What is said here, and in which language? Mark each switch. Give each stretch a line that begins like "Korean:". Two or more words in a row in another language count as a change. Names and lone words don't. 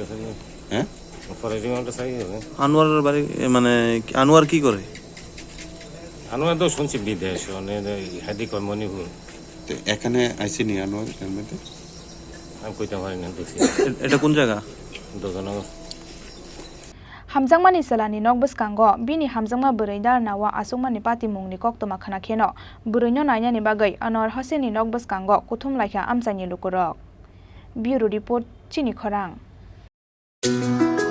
Bangla: হ্যাঁ
English: Forest Department
Bangla: চাই হবে আনোয়ারের বাড়ি মানে আনোয়ার কি করে আনোয়ার তো শুনছি বিদেশ হাদি কয় মণিপুর তো এখানে আইসিনি আনোয়ার এর মধ্যে আমি কইতে পারি না দেখছি এটা কোন জায়গা দোকানগর
Kok Borok: hamjangmani salani nogbuskango bini hamjangma berei darnawa asungmani patimungni koktoma khana kheno buroino nainani bagai Anwar Hasini nogbuskango kuthum laikha amchaini lukurok
English: bureau report
Kok Borok: chini khorang